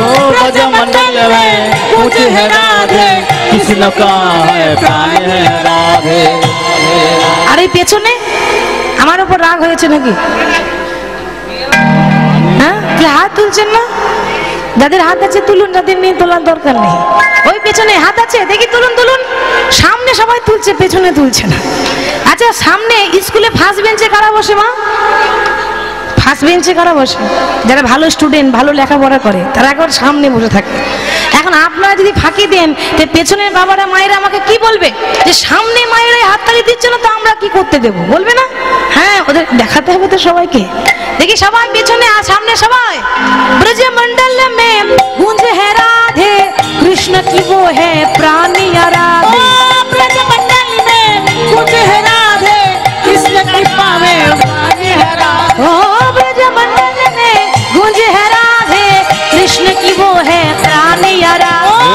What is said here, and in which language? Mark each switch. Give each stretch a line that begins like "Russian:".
Hindi: ओ ब्रज मंडल में पूछ है राधे, कृष्ण का है प्राण है राधे।
Bangla: আর এই পেছনে আমার উপর রাগ হয়েছে নাকি? হ্যাঁ, যে হাত তুলছেন না, যাদের হাত আছে তুলুন, যাদের নেই তোলার দরকার নেই। ওই পেছনে হাত আছে দেখি তুলুন তুলুন। সামনে সবাই তুলছে, পেছনে তুলছে না। আচ্ছা, সামনে স্কুলে ফার্স্ট বেঞ্চে কারা বসে মা? ফার্স্ট বেঞ্চে কারা বসে? যারা ভালো স্টুডেন্ট, ভালো লেখাপড়া করে, তারা একবার সামনে বসে থাকে। এখন আপনারা যদি ফাঁকি দেন, তো পেছনের বাবারা মায়েরা আমাকে কি বলবে, যে সামনে মায়েরা হাততালি দিচ্ছে না, তো আমরা কি করতে দেবো, বলবে না? হ্যাঁ, ওদের দেখাতে হবে তো সবাইকে। দেখি সবাই পেছনে আর সামনে সবাই।
Hindi: ব্রজ মন্ডল মে গুঞ্জ है राधे, कृष्ण की वो है प्राणी आराधे। ब्रज मंडल में कुछ है राधे, कृष्ण कृपा में प्राणी है राधे। ओ ब्रज मंडल में गुंज है राधे, कृष्ण की वो है प्राणी आराधे।